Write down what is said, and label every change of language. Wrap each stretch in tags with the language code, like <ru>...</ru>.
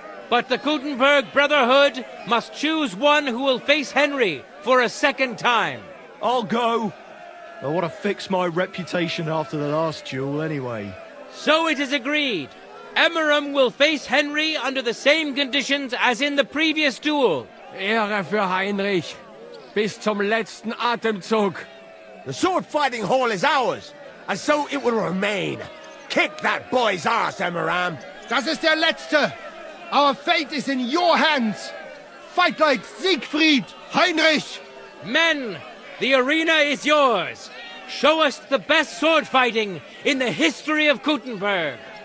<en>But the Gutenberg Brotherhood must choose one who will face Henry for a second time. I'll go. I want to fix my reputation after the last duel anyway. So it is agreed. Emmeram will face Henry under the same conditions as in the previous duel.</en> <de>Ehre für Heinrich. Bis zum letzten Atemzug.</de> <en>The sword fighting hall is ours, and so it will remain. Kick that boy's ass, Emmeram.</en> <de>Das ist der letzte.</de> <en>Our fate is in your hands. Fight like Siegfried, Heinrich. Men, the arena is yours. Show us the best sword fighting in the history of Gutenberg.</en>